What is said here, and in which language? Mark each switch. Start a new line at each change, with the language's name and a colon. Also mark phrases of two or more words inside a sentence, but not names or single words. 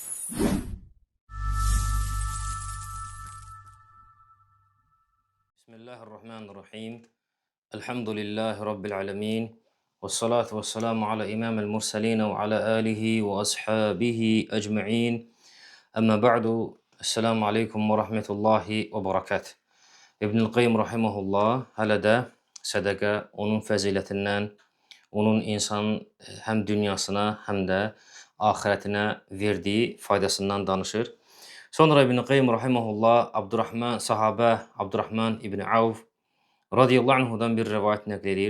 Arabic: بسم الله الرحمن الرحيم. الحمد لله رب العالمين والصلاة والسلام على إمام المرسلين وعلى آله وأصحابه أجمعين. أما بعد. السلام عليكم ورحمة الله وبركاته.
Azerbaijani: İbnül Qayyim rahimehullah hələ də sədaqə onun fəzilətindən, onun insanın həm dünyasına, həm də axirətinə verdiyi faydasından danışır. Sonra İbn Qayyim rahimehullah sahabə Abdurrahman ibn Avf
Arabic: رضي الله عنه
Azerbaijani: bir rivayət nəql edir.